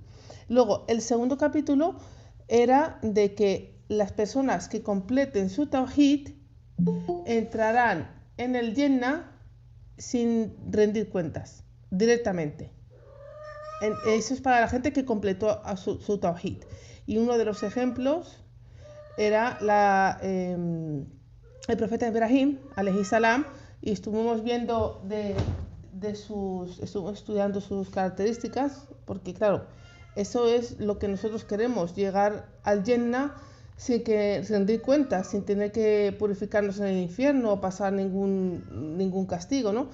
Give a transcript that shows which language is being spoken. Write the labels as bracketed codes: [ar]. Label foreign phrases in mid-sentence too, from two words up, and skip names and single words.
[es] Luego, el segundo capítulo era de que las personas que completen su Tawhid entrarán en el Jannah sin rendir cuentas, directamente. Eso es para la gente que completó su Tawhid. Y uno de los ejemplos era el profeta Ibrahim, [ar] عليه السلام, [es] y estuvimos viendo estuvimos estudiando sus características, porque claro, eso es lo que nosotros queremos, llegar al Jannah sin que rendir cuentas, sin tener que purificarnos en el infierno o pasar ningún castigo, ¿no?